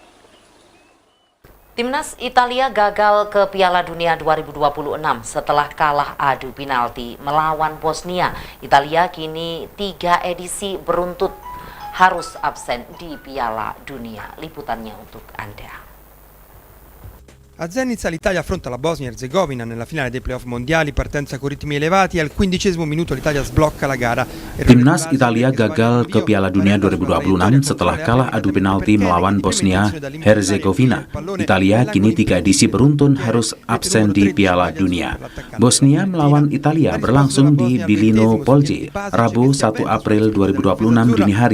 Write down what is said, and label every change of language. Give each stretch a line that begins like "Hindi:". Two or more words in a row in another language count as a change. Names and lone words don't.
Indonesian: Timnas Italia gagal ke Piala Dunia 2026 setelah kalah adu penalti melawan Bosnia. Italia kini 3 edisi beruntut harus absen di Piala Dunia. Liputannya untuk Anda.
Italian: A Zenica l'Italia affronta la Bosnia-Erzegovina nella finale dei playoff mondiali, partenza con ritmi elevati e al 15° minuto l'Italia sblocca la gara.
Indonesian: Timnas Italia gagal ke Piala Dunia 2026 setelah kalah adu penalti melawan Bosnia-Herzegovina. Italia kini 3 edisi beruntun harus absen di Piala Dunia. Bosnia melawan Italia berlangsung di Bilino Polje, Rabu 1 April 2026 dini hari.